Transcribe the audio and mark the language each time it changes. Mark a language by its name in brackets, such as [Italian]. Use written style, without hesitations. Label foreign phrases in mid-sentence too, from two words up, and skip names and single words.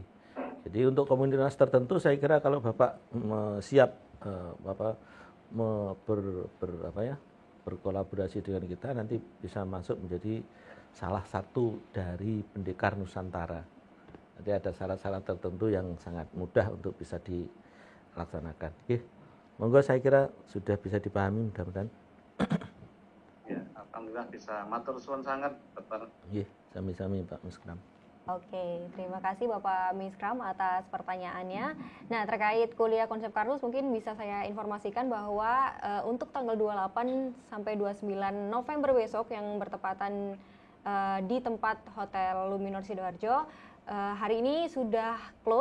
[Indonesian] Jadi untuk komunitas tertentu, saya kira kalau Bapak siap berkolaborasi dengan kita, nanti bisa masuk menjadi salah satu dari Pendekar Nusantara. Nanti ada syarat-syarat tertentu yang sangat mudah untuk bisa dilaksanakan. Oke, monggo, saya kira sudah bisa dipahami mudah-mudahan. Ya, alhamdulillah bisa. [Javanese] Matur suwun [Indonesian] sangat, Bapak. [Javanese] Nggih, sami-sami Pak Miskram. [Indonesian] Oke, terima kasih Bapak Miskram atas pertanyaannya. Nah, terkait kuliah konsep Karnus mungkin bisa saya informasikan bahwa untuk tanggal 28 sampai 29 November besok yang bertepatan di tempat Hotel Luminor Sidoarjo, hari ini sudah close.